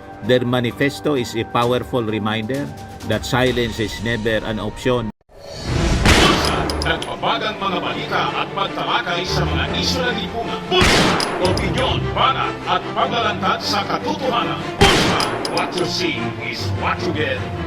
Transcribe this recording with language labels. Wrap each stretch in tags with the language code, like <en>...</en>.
<en>Their manifesto is a powerful reminder that silence is never an option.</en> <tl>Nagbabagang mga balita at pagtalakay sa mga isyu ng lipunan. Bulsa! Opinyon, banat at paglalantad sa katotohanan. Bulsa!</tl> <en>What you see is what you get.</en>